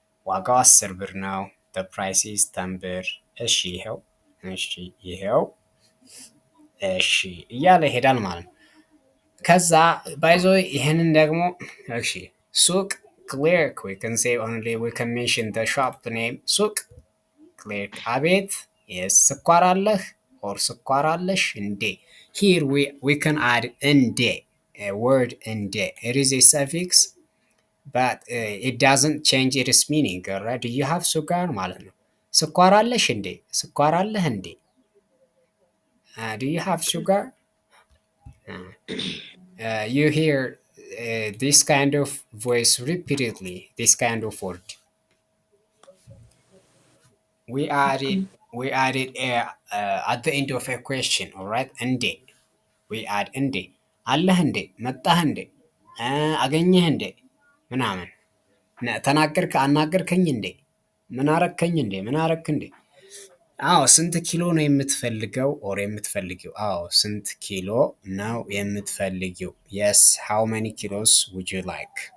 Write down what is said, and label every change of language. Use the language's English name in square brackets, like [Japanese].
[Amharic] ዋጋው 10 ብር ነው። [English] the price is 10 [Amharic] ብር። እሺ ይሄው፣ እሺ ይሄው፣ እሺ እያለ ይሄዳል ማለት ነው። ከዛ ባይዞ ይሄንን ደግሞ እሺ ሱቅ ክሌርክ [English] we can say only we can mention the shop name [Amharic] ሱቅ ክሌርክ። አቤት የስ ስኳር አለህ ኦር ስኳር አለሽ እንዴ? [English] here we can add እንዴ a word እንዴ it is a suffix but it doesn't change its meaning right? do you have sugar [Amharic] ማለት ነው። ስኳር አለሽ እንዴ? ስኳር አለህ እንዴ? [English] do you have sugar? you hear this kind of voice repeatedly, this kind of word. We added at the end of a question, all right? [Amharic] እንዴ [English] we add [Amharic] እንዴ አለህ እንዴ መጣህ እንዴ አገኘህ እንዴ ምናምን ተናገርክ አናገርከኝ እንዴ ምን አረከኝ እንዴ ምን አረክ እንዴ። አዎ ስንት ኪሎ ነው የምትፈልገው ኦር የምትፈልጊው? አዎ ስንት ኪሎ ነው የምትፈልጊው? [English] የስ ሃው መኒ ኪሎስ ውድ ዩ ላይክ?